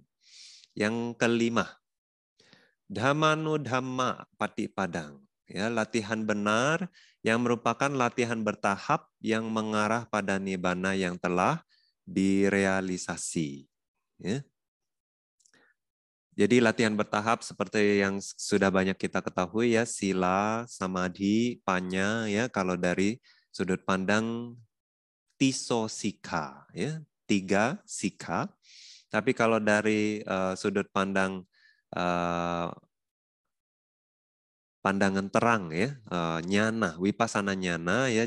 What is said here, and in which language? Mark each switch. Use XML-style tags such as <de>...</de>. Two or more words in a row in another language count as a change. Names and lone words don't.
<id>Yang kelima,</id> <pi>Dhammanudhamma patipadang.</pi> <id>Ya, latihan benar yang merupakan latihan bertahap yang mengarah pada nibbana yang telah direalisasi. Ya. Jadi latihan bertahap seperti yang sudah banyak kita ketahui ya,</id> <pi>sila, samadhi, panya</pi> <id>ya kalau dari sudut pandang tisosika ya, 3 sika. Tapi kalau dari sudut pandang pandangan terang ya,</id> <pi>nyana, wipasana nyana</pi> <id>ya.</id>